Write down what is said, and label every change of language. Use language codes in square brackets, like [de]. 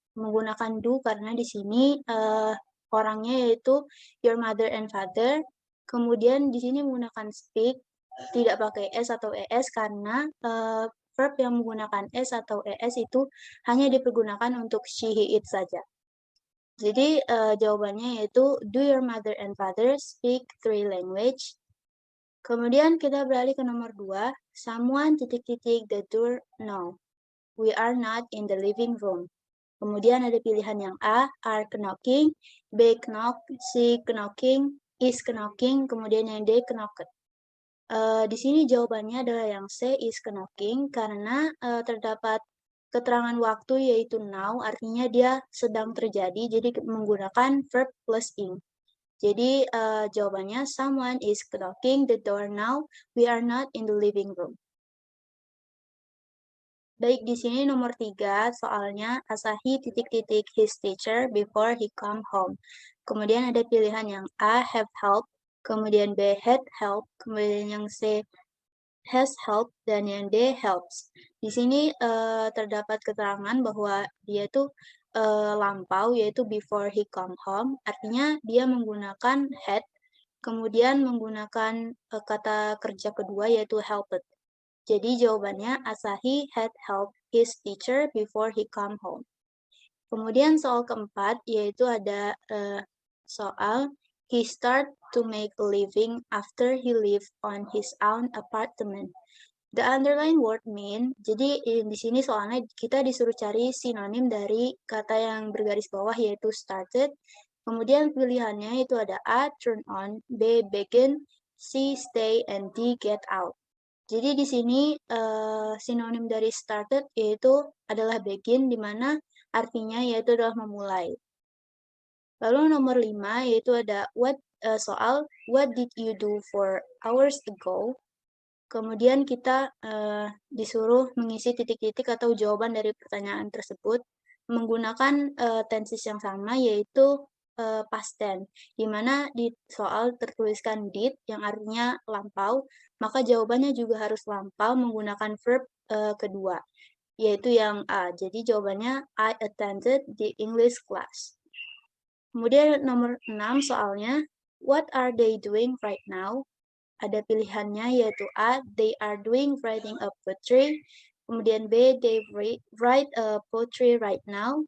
[id] Menggunakan do karena di sini orangnya yaitu [en] your mother and father. [id] Kemudian di sini menggunakan speak, tidak pakai s atau es karena verb yang menggunakan s atau es itu hanya dipergunakan untuk she, he, it saja. Jadi jawabannya yaitu [en] do your mother and father speak three language. [id] Kemudian kita beralih ke nomor 2, someone titik-titik [en] the door no. We are not in the living room. [id] Kemudian ada pilihan yang A, are knocking, B, knock, C, knocking, is knocking, kemudian yang D, knocked. Di sini jawabannya adalah yang C, is knocking, karena terdapat keterangan waktu yaitu now, artinya dia sedang terjadi, jadi menggunakan verb plus ing. Jadi jawabannya [en] someone is knocking the door now, we are not in the living room. [id] Baik, di sini nomor 3, soalnya Asahi titik-titik [en] his teacher before he come home. [id] Kemudian ada pilihan yang A, have help, kemudian B, had help, kemudian yang C, has help, dan yang D, helps. Di sini terdapat keterangan bahwa dia tuh lampau, yaitu before he come home, artinya dia menggunakan had, kemudian menggunakan kata kerja kedua yaitu helped. Jadi jawabannya [en] Asahi had helped his teacher before he come home. [id] Kemudian soal keempat yaitu ada soal [en] he start to make a living after he lived on his own apartment. The underline word mean, [id] jadi di sini soalnya kita disuruh cari sinonim dari kata yang bergaris bawah yaitu started. Kemudian pilihannya itu ada A, turn on, B, begin, C, stay, and D, get out. Jadi di sini sinonim dari started yaitu adalah begin, di mana artinya yaitu adalah memulai. Lalu nomor 5 yaitu ada soal [en] what did you do 4 hours ago? [id] Kemudian kita disuruh mengisi titik-titik atau jawaban dari pertanyaan tersebut menggunakan tenses yang sama yaitu past tense, di mana di soal tertuliskan did yang artinya lampau, maka jawabannya juga harus lampau menggunakan verb kedua, yaitu yang A. Jadi jawabannya [en] I attended the English class. [id] Kemudian nomor 6 soalnya, [en] what are they doing right now? [id] Ada pilihannya yaitu [en] A, they are doing writing a poetry. Kemudian B, they write a poetry right now.